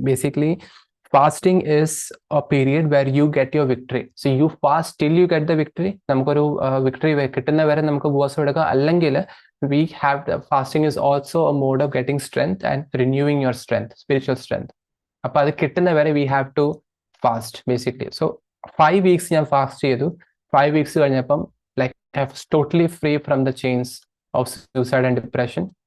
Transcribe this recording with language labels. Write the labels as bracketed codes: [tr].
[en] Basically fasting is a period where you get your victory. So you fast till you get the victory. [ml] നമുക്കൊരു victory കിട്ടുന്ന വരെ നമുക്ക് ഉപവാസം എടുക്കാം. അല്ലെങ്കിൽ [en] we have fasting is also a mode of getting strength and renewing your strength, spiritual strength. [ml] അപ്പൊ അത് കിട്ടുന്ന വരെ [en] we have to fast basically. So 5 weeks ഞാൻ fast ചെയ്തു. [ml] 5 weeks കഴിഞ്ഞപ്പം [en] like I was totally free from the chains of suicide and depression.